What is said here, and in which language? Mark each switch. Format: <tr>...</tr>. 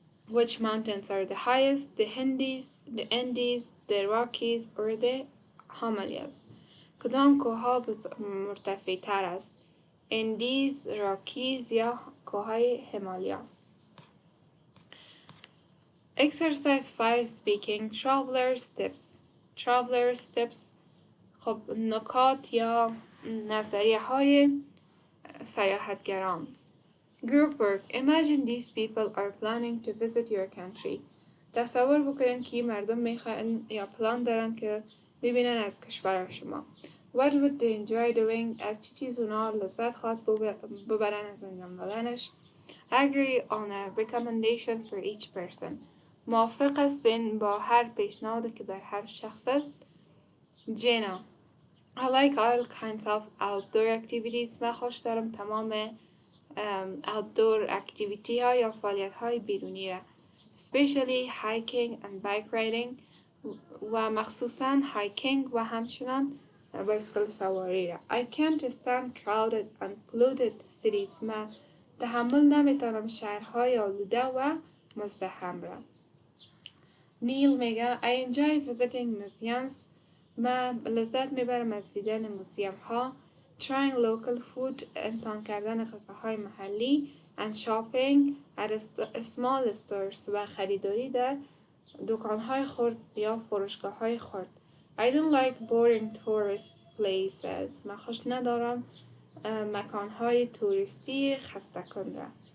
<en>Which mountains are the highest, the Andes, the Rockies or the Himalayas؟</en> <fa>کدام کوهها مرتفع تر است، اندیز، راکیز یا کوههای همالیا؟</fa> <en>Exercise 5 Speaking Traveler Steps.</en> <fa>خب نکات یا نظریه های سیاحتگران.</fa> <en>Group work. Imagine these people are planning to visit your country.</en> <fa>تصور بکنین که مردم میخوان یا پلان دارن که ببینن از کشور شما.</fa> <en>What would they enjoy doing؟</en> <fa>از چه چیز اونا لذت خواهد ببرن از انجام دادنش؟</fa> <en>Agree on a recommendation for each person.</en> <fa>موافق هستین با هر پیشنهادی که بر هر شخص است؟ Jenna.</fa> <en>I like all kinds of outdoor activities.</en> <fa>من خوش دارم تمام outdoor activity ها یا فعالیت های بیرونی را.</fa> <en>Especially hiking and bike riding.</en> <fa>و مخصوصاً hiking و همچنان بایسکل سواری را.</fa> <en>I can't stand crowded and polluted cities.</en> <fa>من تحمل نمیتونم شهرهای آلوده و مزدحم را. نیل میگه</fa> <en>I enjoy visiting museums.</en> <fa>من لذت میبرم از دیدن موزیم ها.</fa> <en>Trying local food.</en> <fa>امتحان کردن غذاهای محلی.</fa> <en>And shopping at small stores.</en> <fa>و خریداری در دکانهای خرد یا فروشگاه‌های خرد.</fa> <en>I don't like boring tourist places.</en> <fa>من خوش ندارم مکانهای توریستی خسته کننده.</fa>